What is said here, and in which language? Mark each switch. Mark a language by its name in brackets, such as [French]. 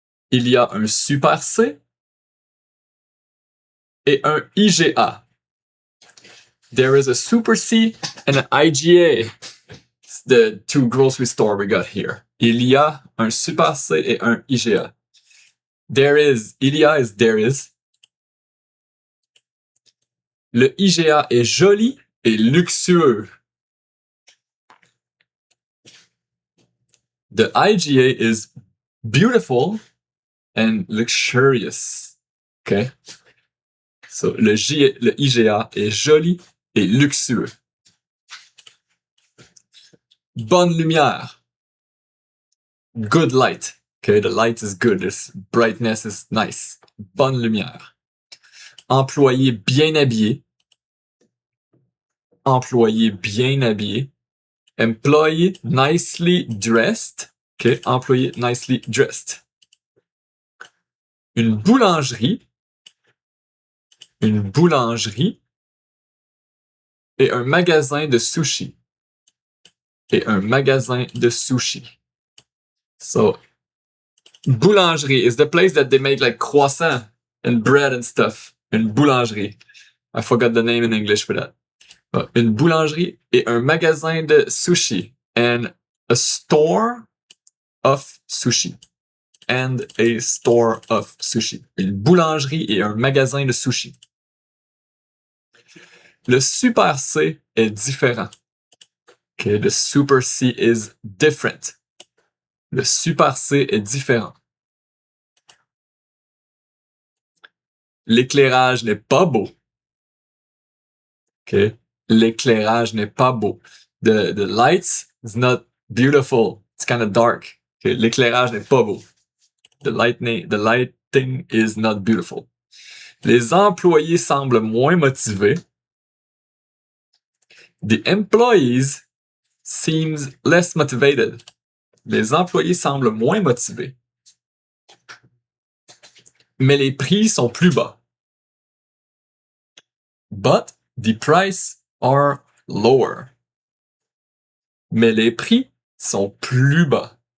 [French] Il y a un Super C et un IGA. [English] There is a Super C and an IGA. It's the two grocery store we got here. [French] Il y a un Super C et un IGA. [English] There is, [French] il y a is there is. Le IGA est joli et luxueux. [English] The IGA is beautiful and luxurious. Okay? So, [French] le IGA est joli et luxueux. Bonne lumière. [English] Good light. Okay, the light is good. This brightness is nice. [French] Bonne lumière. Employé bien habillé. Employé bien habillé. [English] Employee nicely dressed. [French] Okay, employé [English] nicely dressed. [French] Une boulangerie. Une boulangerie. Et un magasin de sushi. Et un magasin de sushi. [English] So, boulangerie is the place that they make like croissant and bread and stuff. [French] Une boulangerie. [English] I forgot the name in English for that. [French] Une boulangerie et un magasin de sushi. [English] And a store of sushi. And a store of sushi. [French] Une boulangerie et un magasin de sushi. Le Super C est différent. [English] Okay, the Super C is different. [French] Le Super C est différent. L'éclairage n'est pas beau. Okay, l'éclairage n'est pas beau. [English] The lights is not beautiful. It's kind of dark. [French] Okay, l'éclairage n'est pas beau. [English] The lighting is not beautiful. [French] Les employés semblent moins motivés. [English] The employees seems less motivated. [French] Les employés semblent moins motivés. Mais les prix sont plus bas. [English] But the price are lower. [French] Mais les prix sont plus bas.